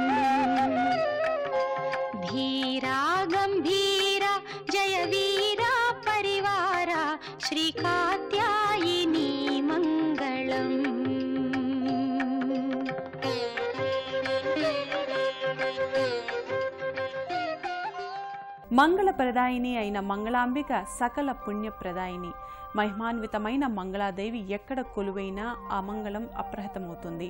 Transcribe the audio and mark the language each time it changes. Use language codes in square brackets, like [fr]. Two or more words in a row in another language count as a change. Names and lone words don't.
[sa] धीरा गंभीरा जय वीरा परिवारा श्री कात्यायिनी मंगलम. [te] మంగళప్రదాయిని అయిన మంగళాంబిక సకల పుణ్యప్రదాయిని. మహిమాన్వితమైన మంగళాదేవి ఎక్కడ కొలువైనా అమంగళం అప్రహతమవుతుంది.